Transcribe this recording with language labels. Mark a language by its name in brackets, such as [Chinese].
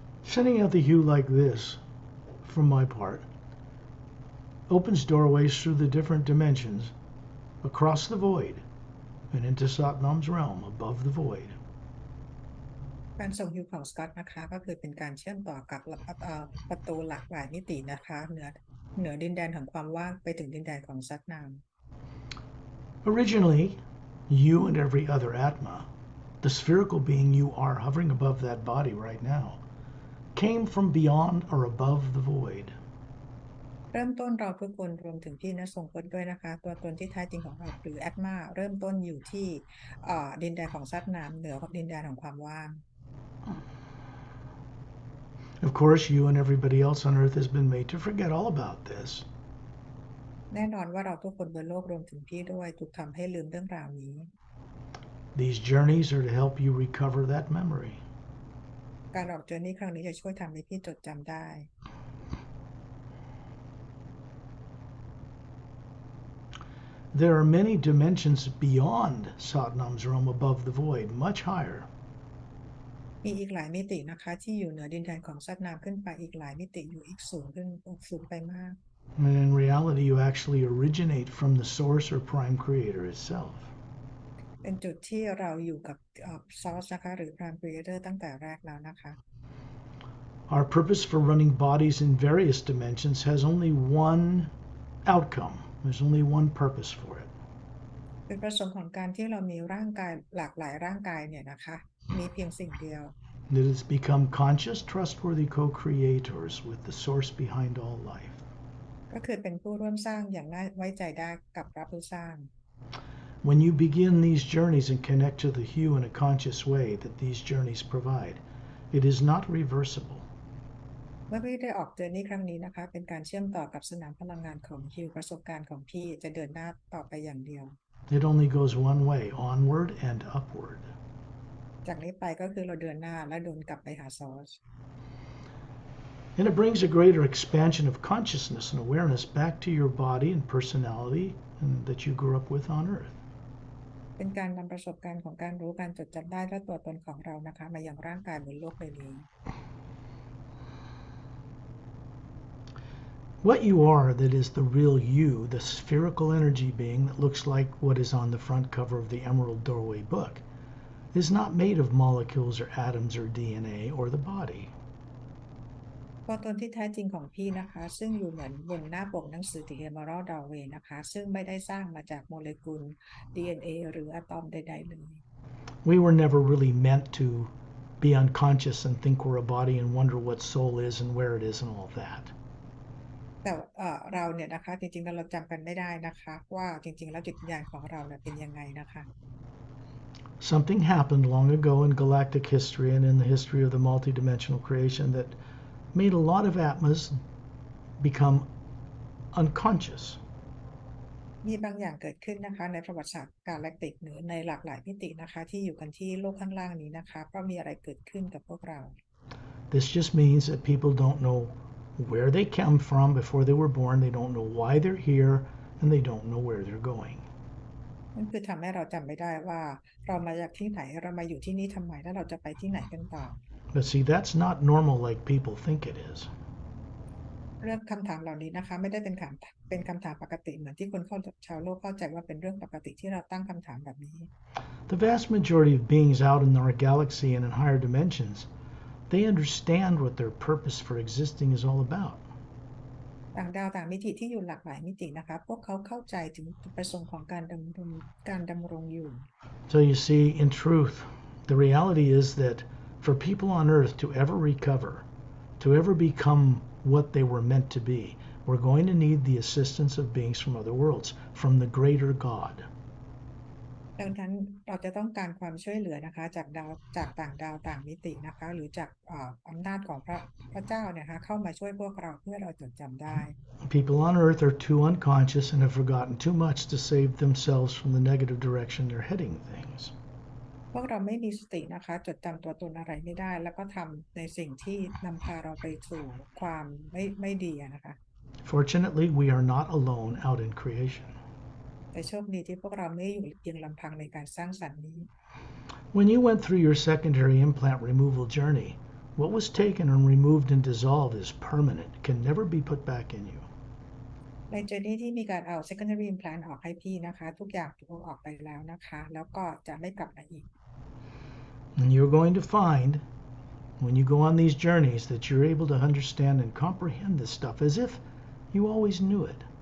[English] Sending out the hue like this, from my part, opens doorways through the different dimensions, across the void, and into Satnam's realm above the void. [Thai] การส่งฮิวของสกอตนะคะก็คือเป็นการเชื่อมต่อกับประตูหลากหลายมิตินะคะเหนือดินแดนของความว่างไปถึงดินแดนของซัตนาม [English] Originally, you and every other Atma, the spherical being you are hovering above that body right now, came from beyond or above the void. [Thai] เริ่มต้นเราทุกคนรวมถึงพี่ณทรงพจน์ด้วยนะคะตัวตนที่แท้จริงของเราหรือแอตมาเริ่มต้นอยู่ที่ดินแดนของซัตนามเหนือดินแดนของความว่าง [English] Of course, you and everybody else on earth has been made to forget all about this. [Thai] แน่นอนว่าเราทุกคนบนโลกรวมถึงพี่ด้วยถูกทำให้ลืมเรื่องราวนี้ [English] These journeys are to help you recover that memory. [Thai] การออกเจอร์นี่ครั้งนี้จะช่วยทำให้พี่จดจำได้ [English] There are many dimensions beyond Satnam's realm above the void, much higher. [Thai] มีอีกหลายมิตินะคะที่อยู่เหนือดินแดนของซัตนามขึ้นไปอีกหลายมิติอยู่อีกสูงขึ้นสูงไปมาก [English] And in reality, you actually originate from the source or prime creator itself. [Thai] เป็นจุดที่เราอยู่กับsource นะคะหรือ prime creator ตั้งแต่แรกแล้วนะคะ [English] Our purpose for running bodies in various dimensions has only one outcome. There's only one purpose for it. [Thai] เป็นประสงค์ของการที่เรามีร่างกายหลากหลายร่างกายเนี่ยนะคะมีเพียงสิ่งเดียว [English] That is become conscious, trustworthy co-creators with the source behind all life. [Thai] ก็คือเป็นผู้ร่วมสร้างอย่างน่าไว้ใจได้กับพระผู้สร้าง [English] When you begin these journeys and connect to the hue in a conscious way that these journeys provide, it is not reversible. [Thai] เมื่อพี่ได้ออกเจอร์นี่ครั้งนี้นะคะเป็นการเชื่อมต่อกับสนามพลังงานของฮิวประสบการณ์ของพี่จะเดินหน้าต่อไปอย่างเดียว [English] It only goes one way, onward and upward. [Thai] จากนี้ไปก็คือเราเดินหน้าและเดินกลับไปหาซอส [English] And it brings a greater expansion of consciousness and awareness back to your body and personality that you grew up with on earth. [Thai] เป็นการนำประสบการณ์ของการรู้การจดจำได้และตัวตนของเรานะคะมายังร่างกายบนโลกใบนี้ [English] What you are that is the real you, the spherical energy being that looks like what is on the front cover of the Emerald Doorway book, is not made of molecules or atoms or DNA or the body. [Thai] ตัวตนที่แท้จริงของพี่นะคะซึ่งอยู่เหมือนบนหน้าปกหนังสือ The Emerald Doorway นะคะซึ่งไม่ได้สร้างมาจากโมเลกุล DNA หรืออะตอมใดๆเลย [English] We were never really meant to be unconscious and think we're a body and wonder what soul is and where it is and all that. [Thai] แต่เราเนี่ยนะคะจริงๆเราจำกันไม่ได้นะคะว่าจริงๆแล้วจิตวิญญาณของเราเนี่ยเป็นยังไงนะคะ [English] Something happened long ago in galactic history and in the history of the multidimensional creation that made a lot of Atmas become unconscious. [Thai] มีบางอย่างเกิดขึ้นนะคะในประวัติศาสตร์กาแล็กติกหรือในหลากหลายมิตินะคะที่อยู่กันที่โลกข้างล่างนี้นะคะเพราะมีอะไรเกิดขึ้นกับพวกเรา [English] This just means that people don't know where they came from before they were born, they don't know why they're here, and they don't know where they're going. [Thai] นั่นคือทำให้เราจำไม่ได้ว่าเรามาจากที่ไหนเรามาอยู่ที่นี่ทำไมแล้วเราจะไปที่ไหนกันต่อ [English] But see, that's not normal like people think it is. [Thai] เรื่องคำถามเหล่านี้นะคะไม่ได้เป็นคำถามปกติเหมือนที่คนชาวโลกเข้าใจว่าเป็นเรื่องปกติที่เราตั้งคำถามแบบนี้ [English] The vast majority of beings out in our galaxy and in higher dimensions, they understand what their purpose for existing is all about. [Thai] ต่างดาวต่างมิติที่อยู่หลากหลายมิตินะคะพวกเขาเข้าใจถึงจุดประสงค์ของการดำรงอยู่ [English] So you see, in truth, the reality is that for people on Earth to ever recover, to ever become what they were meant to be, we're going to need the assistance of beings from other worlds, from the greater God. [Thai] ดังนั้นเราจะต้องการความช่วยเหลือนะคะจากต่างดาวต่างมิตินะคะหรือจากอำนาจของพระเจ้าเนี่ยนะคะเข้ามาช่วยพวกเราเพื่อเราจดจำได้ [English] People on Earth are too unconscious and have forgotten too much to save themselves from the negative direction they're heading things. [Thai] พวกเราไม่มีสตินะคะจดจำตัวตนอะไรไม่ได้แล้วก็ทำในสิ่งที่นำพาเราไปสู่ความไม่ดีนะคะ [English] Fortunately, we are not alone out in creation. [Thai] แต่โชคดีที่พวกเราไม่อยู่เพียงลำพังในการสร้างสรรค์นี้ [English] When you went through your secondary implant removal journey, what was taken and removed and dissolved is permanent, can never be put back in you. [Thai] ในเจอร์นี่ที่มีการเอา secondary implant ออกให้พี่นะคะทุกอย่างถูกออกไปแล้วนะคะแล้วก็จะไม่กลับมาอีก [English] And you're going to find when you go on these journeys that you're able to understand and comprehend this stuff as if you always knew it.